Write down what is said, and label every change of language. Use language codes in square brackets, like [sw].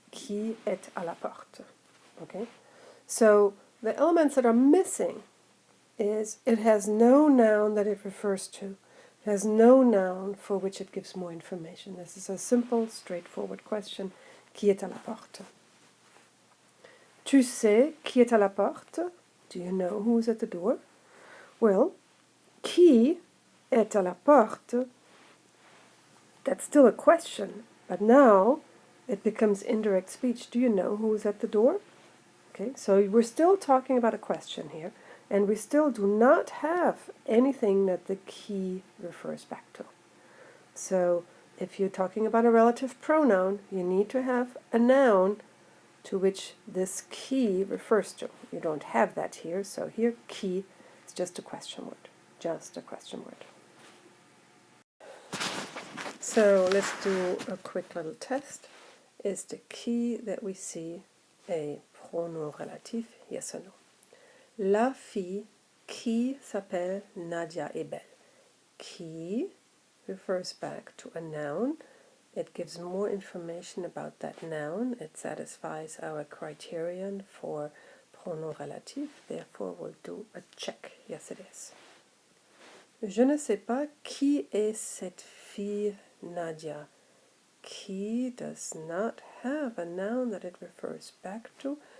[fr] Qui est à la porte? Okay? [en] So the elements that are missing is it has no noun that it refers to. It has no noun for which it gives more information. This is a simple, straightforward question. [fr] Qui est à la porte? Tu sais qui est à la porte? [en] Do you know who's at the door? Well, [fr] qui est à la porte? [en] That's still a question, but now it becomes indirect speech. Do you know who's at the door? Okay, so we're still talking about a question here, and we still do not have anything that the qui refers back to. So if you're talking about a relative pronoun, you need to have a noun to which this qui refers to. You don't have that here, so here qui is just a question word. Just a question word. So let's do a quick little test. Is the qui that we see a pronom relatif? Yes or no? [fr] La fille qui s'appelle Nadia est belle. [en] Qui refers back to a noun. It gives more information about that noun. It satisfies our criterion for pronom relatif. Therefore, we'll do a check. Yes, it is. [fr] Je ne sais pas qui est cette fille Nadia. [en] Qui does not have a noun that it refers back to,